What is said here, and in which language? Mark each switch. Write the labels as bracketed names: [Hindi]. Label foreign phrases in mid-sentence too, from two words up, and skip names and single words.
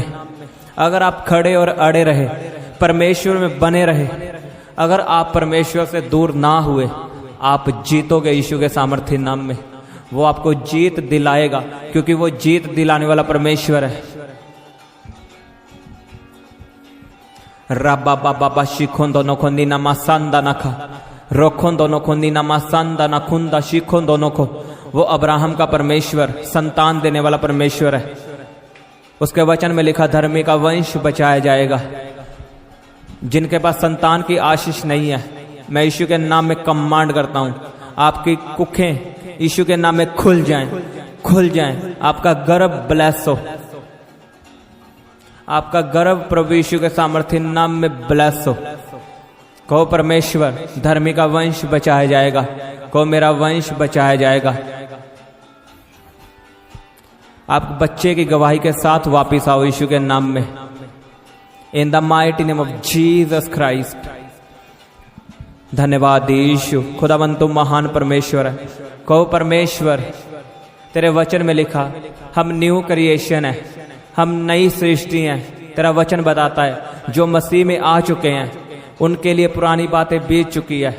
[Hindi] अगर आप खड़े और अड़े रहे, परमेश्वर में बने रहे, अगर आप परमेश्वर से दूर ना हुए, आप जीतोगे यीशु के सामर्थी नाम में। वो आपको जीत दिलाएगा क्योंकि वो जीत दिलाने वाला परमेश्वर है। रबा बाबा बाशी खोंदो नो खोंदी ना मासांदा नखा रोखोंदो नो खोंदी ना मासांदा ना खुंदा शिखोंदो नो को। वो अब्राहम का परमेश्वर, संतान देने वाला परमेश्वर है। उसके वचन में लिखा, धर्मी का वंश बचाया जाएगा। जिनके पास संतान की आशीष नहीं है, मैं यीशु के नाम में कमांड करता हूं, आपकी कुखें यीशु के नाम में खुल जाएं, खुल जाएं। आपका गर्भ ब्लेस हो, आपका गर्भ प्रभु यीशु के सामर्थ्य नाम में ब्लेस हो। कहो परमेश्वर, धर्मी का वंश बचाया जाएगा। कहो मेरा वंश बचाया जाएगा। आप बच्चे की गवाही के साथ वापिस आओ यीशु के नाम में। [English] In the mighty name of Jesus Christ. [Hindi] धन्यवाद यीशु। खुदावन तुम महान परमेश्वर है। कहो परमेश्वर, तेरे वचन में लिखा, हम [English] new creation [Hindi] है, हम नई सृष्टि हैं। तेरा वचन बताता है जो मसीह में आ चुके हैं उनके लिए पुरानी बातें बीत चुकी है।